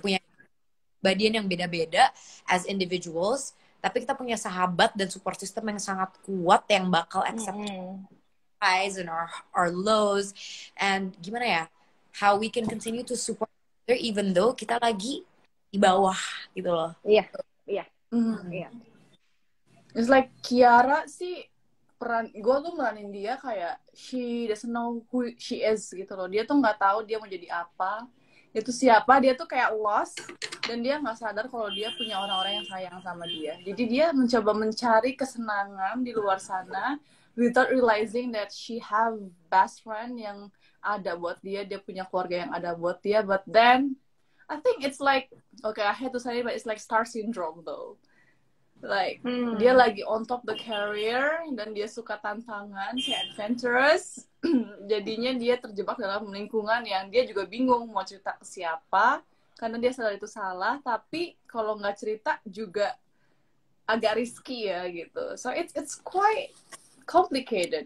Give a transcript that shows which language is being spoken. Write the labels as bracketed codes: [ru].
[id] punya kepribadian yang beda-beda [en] as individuals, [id] tapi kita punya sahabat dan support system yang sangat kuat yang bakal [en] accept highs and our lows, and [id] gimana ya, [en] how we can continue to support each other even though [id] kita lagi di bawah gitu loh. Iya. [en] It's like [id] Kiara sih, gue tuh meranin dia kayak [en] she doesn't know who she is [id] gitu loh. Dia tuh nggak tahu dia mau jadi apa, itu siapa. Dia tuh kayak lost, dan dia nggak sadar kalau dia punya orang-orang yang sayang sama dia. Jadi dia mencoba mencari kesenangan di luar sana [en] without realizing that she have best friend [id] yang ada buat dia punya keluarga yang ada buat dia. [en] But then I think it's like, okay, I hate to say it, but it's like star syndrome though. [id] Like, dia lagi [en] on top the career, [id] dan dia suka tantangan, si adventurous. Jadinya dia terjebak dalam lingkungan yang dia juga bingung mau cerita ke siapa, karena dia sadar itu salah, tapi kalau nggak cerita juga agak risky ya gitu. [en] So it's quite complicated.